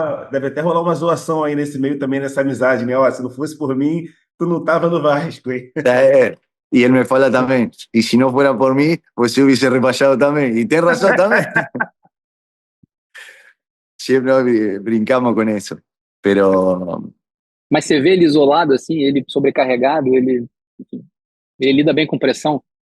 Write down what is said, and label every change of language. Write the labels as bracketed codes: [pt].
[pt] deve até rolar uma zoação aí nesse meio também, nessa amizade, né? Ó, se não fosse por mim, tu não tava no Vasco, hein? [es] Y él me fala también, y si no fuera por mí, pues se hubiese repasado también. Y tenés razón también. Siempre brincamos con eso. Pero [pt] Mas você vê ele isolado, assim, ele sobrecarregado, enfim, ele lida bem com pressão?